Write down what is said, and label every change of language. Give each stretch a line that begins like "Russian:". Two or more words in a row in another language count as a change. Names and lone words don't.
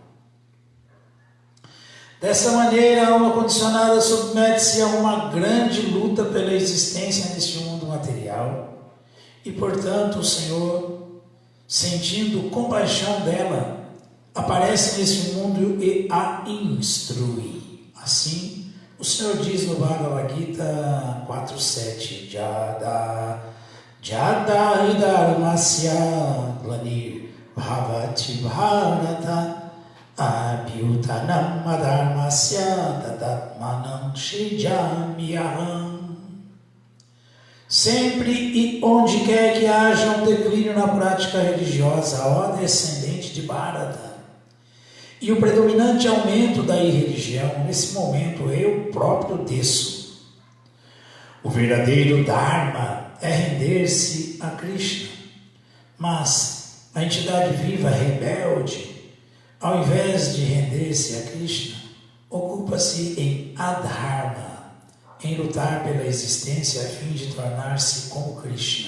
Portuguese: Dessa maneira, a alma condicionada submete-se a uma grande luta pela existência neste mundo material e, portanto, o Senhor, sentindo compaixão dela, aparece neste mundo e a instrui. Assim, o Senhor diz no
Sanskrit: Bhagavad Gita 4.7: यद हिधर्मस्य ग्लानिर् भवति भारत अभ्युतानम् अधर्मस्य तदात्मानम् शृजाम्यहम्.
Portuguese: Sempre e onde quer que haja um declínio na prática religiosa, ó descendente de Bharata, e o predominante aumento da irreligião, nesse momento eu próprio desço. O verdadeiro Dharma é render-se a Krishna, mas a entidade viva rebelde, ao invés de render-se a Krishna, ocupa-se em adharma, em lutar pela existência a fim de tornar-se como Krishna.